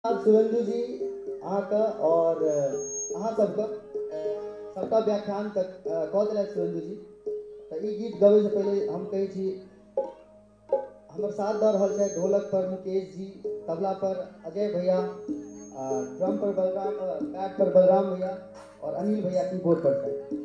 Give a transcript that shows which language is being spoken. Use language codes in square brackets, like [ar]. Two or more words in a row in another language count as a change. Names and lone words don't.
[mai] सुरेंद्र जी अहाँके और अहाँ सबका व्याख्यान तक कऽ देलथि सुरेंद्र जी। तऽ ई गीत गबै से पहले हम कहै छी हमर साथ दऽ रहल छथि ढोलक पर मुकेश जी, तबला पर अजय भैया, ड्रम पर बलराम, बैट पर बलराम भैया और अनिल भैया कीबोर्ड पर छथि।